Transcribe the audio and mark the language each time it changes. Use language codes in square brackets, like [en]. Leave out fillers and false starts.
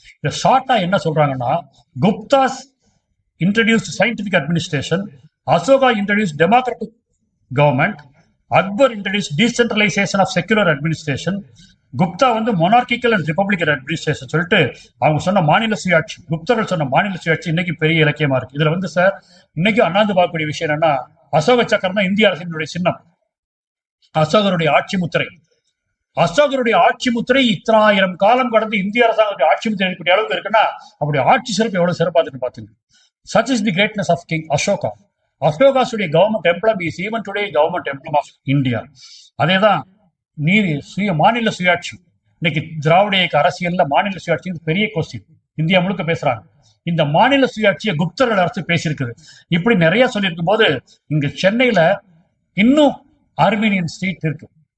[ta] இந்த ஷார்ட்டா என்ன சொல்றாங்கன்னா, [en] Guptas introduced scientific administration, Ashoka introduce democratic government, Akbar introduce decentralisation of secular administration, Gupta வந்து monarchical and republican administration [ta] சொல்லிட்டு அவங்க சொன்ன மாநில சுயாட்சி, குப்தர்கள் சொன்ன மாநில சுயாட்சி இன்னைக்கு பெரிய இலக்கியமா இருக்கு. இதுல வந்து சார், இன்னைக்கு அண்ணாந்து பார்க்கக்கூடிய விஷயம் என்னன்னா, அசோக சக்கரம் தான் இந்திய அரசினுடைய சின்னம், அசோகருடைய ஆட்சி முத்திரை. அசோகருடைய ஆட்சி முத்திரை இத்தனாயிரம் காலம் கடந்து இந்திய அரசாங்கத்துடைய ஆட்சி முத்திரை இருக்கக்கூடிய அளவுக்கு இருக்குன்னா, அப்படி ஆட்சி சிறப்பு எவ்வளவு சிறப்பாக பாத்துங்க. [en] Such is the greatness of King Ashoka. அசோகாசுடைய government emblem is even today government emblem of India. [ta] அதேதான் மாநில சுயாட்சி. இன்னைக்கு திராவிட இயக்க அரசியல்ல மாநில சுயாட்சி பெரிய கொஸ்டின், இந்தியா முழுக்க பேசுறாங்க. இந்த மாநில சுயாட்சியை குப்தர்கள் அரசு பேசியிருக்குது. இப்படி நிறைய சொல்லியிருக்கும் போது, இங்க சென்னையில இன்னும் ஆர்மீனியன் ஸ்ட்ரீட் இருக்கு.